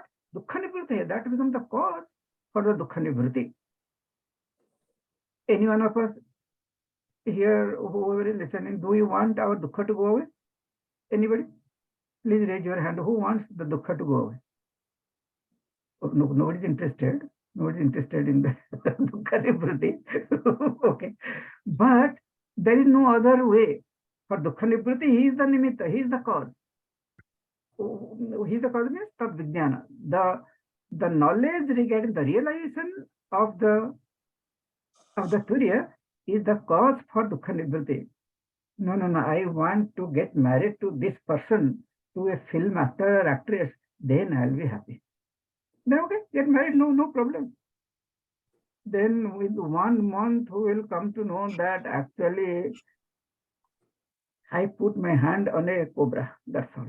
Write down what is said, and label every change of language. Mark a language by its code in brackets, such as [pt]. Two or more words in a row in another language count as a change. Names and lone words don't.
[sa] Dukkha Nivruti, [en] that becomes the cause for the [sa] Dukkha Nivruti. [en] Any one of us here, whoever is listening, do you want our dukkha to go away? Anybody? Please raise your hand. Who wants the dukkha to go away? Oh, no, nobody is interested. Nobody is interested in the [sa] dukkha nivruti. [en] Okay. But there is no other way. For [sa] dukkha nivruti, [en] he is the nimitta, he is the cause. He is the cause means [sa] tad vijnana. [en] The knowledge regarding the realization of the Turiya is the cause for [sa] dukkha nivruti. [en] No, I want to get married to this person, to a film actor or actress, then I'll be happy. Then okay, get married, no problem. Then with 1 month, who will come to know that actually I put my hand on a cobra, that's all.